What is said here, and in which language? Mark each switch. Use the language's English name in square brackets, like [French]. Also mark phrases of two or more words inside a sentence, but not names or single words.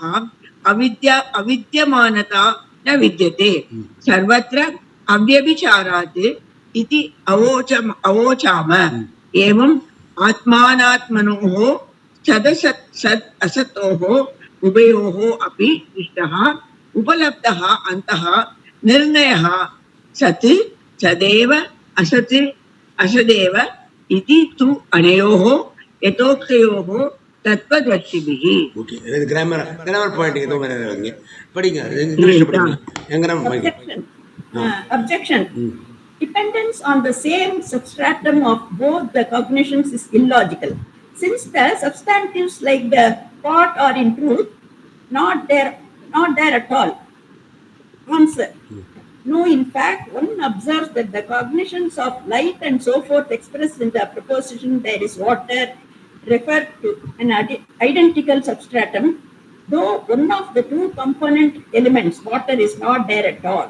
[Sanskrit] अविद्यमानता न विद्यते सर्वत्र अव्यभिचारात् इति अवोचाम एवं आत्मानात्मनोः सदसत् असतोः उभयोः अपि दृष्टः उपलब्धः अन्तः निर्णयः सत् सदैव असत् असदेव इति तु अनयोः यथोक्तयोः तत्त्वदर्शिभिः. [Tamil] ஓகே, இது [English] grammar point [Tamil] ஏதோ மாதிரி படிங்க, இங்கிலீஷ்ல படிங்க. [English] grammar point. Objection. Dependence on the same substratum of both the cognitions is illogical, since the substantives like the pot are in truth not there at all. Answer. No, in fact, one observes that the cognitions of light and so forth expressed in the proposition there is water refer to an identical substratum, though one of the two component elements, water, is not there at all.